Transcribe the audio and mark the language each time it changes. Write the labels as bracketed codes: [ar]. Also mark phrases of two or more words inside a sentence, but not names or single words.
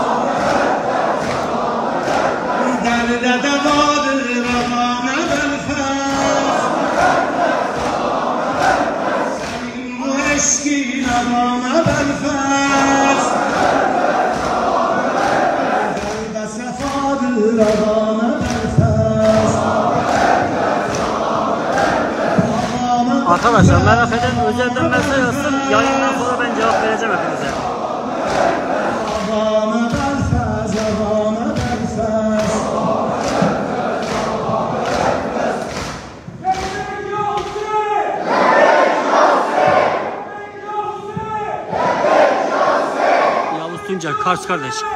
[az] Dərdə dəvadır ağam əbəlfəz. Sənin bu eşqin ağam əbəlfəz. Dərdə səfadır ağam əbəlfəz. [tr] Arkadaşlar merak eden özelden mesaj yazsın. Yayından sonra ben cevap vereceğim hepinize. [az] Ağam əbəlfəz, ağam əbəlfəz. [tr] Yavuz Tuncer, Kars kardeş.